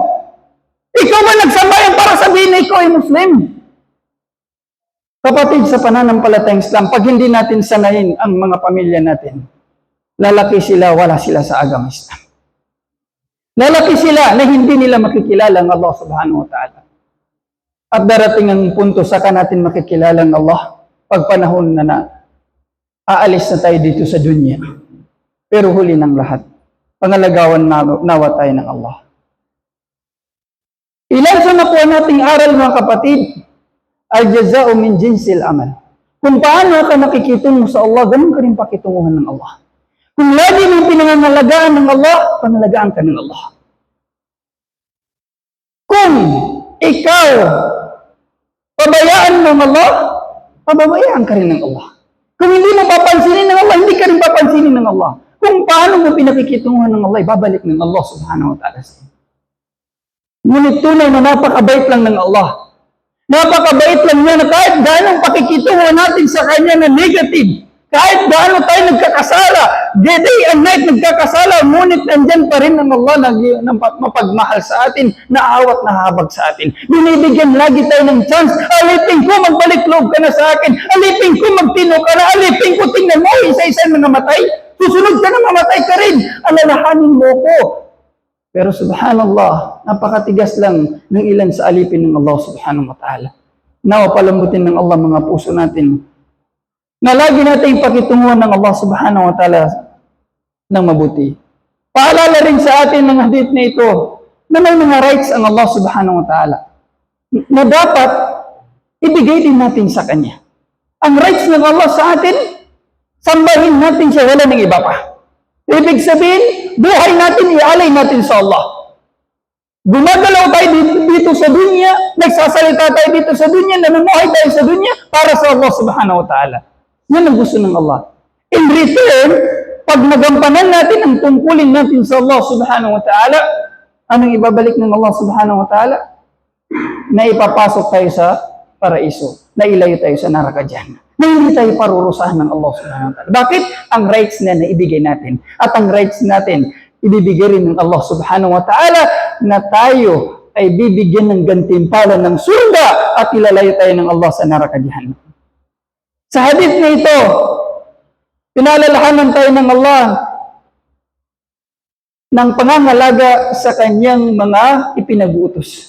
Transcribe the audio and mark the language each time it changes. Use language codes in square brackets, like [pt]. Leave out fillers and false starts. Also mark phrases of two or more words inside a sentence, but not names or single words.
[tl] Ikaw ba nagsambayan para sabihin na ikaw ay Muslim? Kapatid, sa pananampalatayang Islam, pag hindi natin sanayin ang mga pamilya natin, lalaki sila, wala sila sa agama Islam. Lalaki sila na hindi nila makikilala ang Allah [ar] سبحانه وتعالى. [tl] At darating ang punto saka natin makikilala ang Allah pag panahon na aalis na tayo dito sa dunya. Pero huli ng lahat, pangalagawan nawa tayo ng Allah. Ilan sa nakuha nating aral mga kapatid, [ar] الجزاء من جنس العمل. [tl] Kung paano ka nakikitungo sa Allah, ganun ka rin pakitunguhan ng Allah. Kung lagi mong pinangangalagaan ng Allah, pangalagaan ka ng Allah. Kung ikaw pabayaan ng Allah, pababayaan ka rin ng Allah. Kung hindi mo papansinin ng Allah, hindi ka rin papansinin ng Allah. Kung paano mo pinakikitunguhan ng Allah, ibabalik ng Allah [ar] سبحانه وتعالى. [tl] Ngunit tunay na napakabait lang ng Allah. Napakabait lang niya na kahit gaano pakikitunguhan natin sa Kanya na negative, kahit gaano tayo nagkakasala, [en] day and night [tl] nagkakasala, ngunit nandyan pa rin ng Allah na mapagmahal sa atin, naawat na habag sa atin. Binibigyan lagi tayo ng chance, alipin ko, magbalik loob ka na sa akin, alipin ko, magtino ka na, alipin ko, tingnan mo, isa-isa na namatay, susunod ka na, mamatay ka rin, alalahanin mo ko. Pero subhanallah, napakatigas lang ng ilan sa alipin ng Allah [ar] سبحانه وتعالى. [tl] Nawa palambutin ng Allah mga puso natin, na lagi natin pakitunguhan ng Allah [ar] سبحانه وتعالى [tl] ng mabuti. Paalala rin sa atin ng hadith na ito na may mga rights ang Allah [ar] سبحانه وتعالى [tl] na dapat ibigay din natin sa Kanya. Ang rights ng Allah sa atin, sambahin natin siya, wala ng iba pa. Ibig sabihin, buhay natin, ialay natin sa Allah. Gumagalaw tayo dito sa dunya, nagsasalita tayo dito sa dunya, namumuhay tayo sa dunya para sa Allah [ar] سبحانه وتعالى. [tl] Yan ang gusto ng Allah. [en] In return, [tl] pag nagampanan natin ang tungkulin natin sa Allah [ar] سبحانه وتعالى, [tl] anong ibabalik ng Allah [ar] سبحانه وتعالى? [tl] na ipapasok tayo sa paraiso, na ilayo tayo sa neraka dyan, na hindi tayo parurusahan ng Allah [ar] سبحانه وتعالى. [tl] Bakit? Ang rights na naibigay natin. At ang rights natin, ibibigay rin ng Allah [ar] سبحانه وتعالى [tl] na tayo ay bibigyan ng gantimpala ng surga at ilalayo tayo ng Allah sa neraka dyan. Sa hadith na ito, pinalalahanan tayo ng Allah ng pangangalaga sa kanyang mga ipinag-uutos.